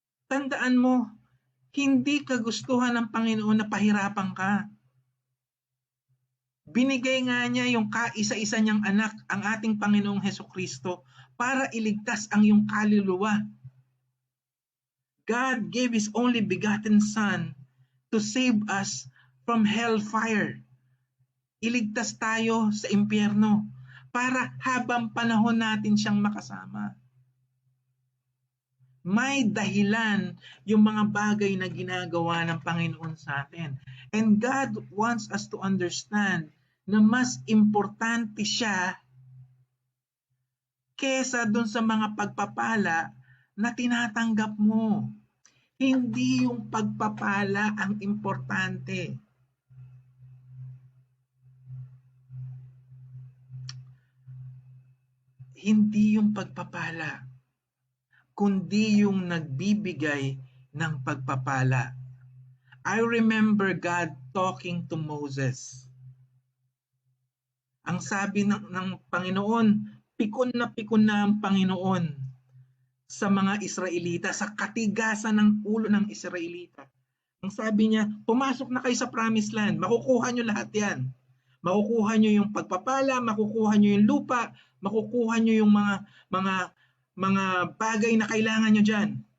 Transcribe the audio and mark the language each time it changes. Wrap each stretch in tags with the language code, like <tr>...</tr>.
<tl>Tandaan mo, hindi kagustuhan ng Panginoon na pahirapan ka. Binigay nga niya yung kaisa-isa niyang anak, ang ating Panginoong Hesukristo, para iligtas ang iyong kaluluwa.</tl> <en>God gave His only begotten Son to save us from hellfire.</en> <tl>Iligtas tayo sa impyerno para habang panahon natin siyang makasama. May dahilan yung mga bagay na ginagawa ng Panginoon sa atin.</tl> <en>And God wants us to understand</en> <tl>na mas importante siya kesa dun sa mga pagpapala na tinatanggap mo. Hindi yung pagpapala ang importante. Hindi yung pagpapala, kundi yung nagbibigay ng pagpapala.</tl> <en>I remember God talking to Moses.</en> <tl>Ang sabi ng Panginoon, pikon na ang Panginoon sa mga Israelita, sa katigasan ng ulo ng Israelita. Ang sabi niya, pumasok na kayo sa promised land, makukuha nyo lahat yan. Makukuha nyo yung pagpapala, makukuha nyo yung lupa, makukuha nyo yung mga bagay na kailangan nyo dyan.</tl>